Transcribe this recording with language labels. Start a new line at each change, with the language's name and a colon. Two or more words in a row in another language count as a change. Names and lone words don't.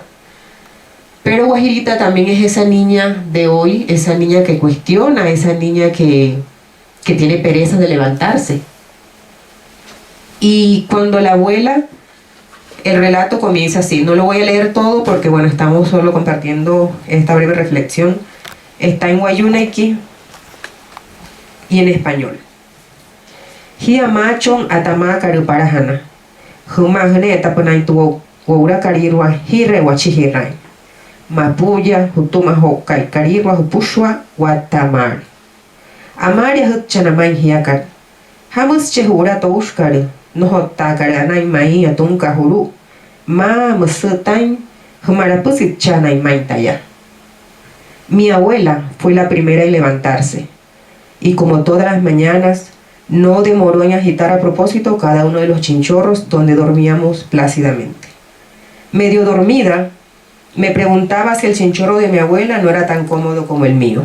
Spanish: Pero Guajirita también es esa niña de hoy, esa niña que cuestiona, esa niña que tiene pereza de levantarse. Y cuando la abuela, el relato comienza así, no lo voy a leer todo porque bueno, estamos solo compartiendo esta breve reflexión. Está en Guayunequi y en español.
Wayuu: Hia machon atama karuparahana. Humahne tapanai tu waura karirwa hire wachihirai. Mapuya hutuma hokai karirwa hupushwa watamar. Amaria hutchanamai hiakar. Hamus chehura toushkari. No takarana mai atunka huru ma musutain humarapusit chana y maitaya.
Spanish: Mi abuela fue la primera en levantarse y como todas las mañanas no demoró en agitar a propósito cada uno de los chinchorros donde dormíamos plácidamente. Medio dormida me preguntaba si el chinchorro de mi abuela no era tan cómodo como el mío.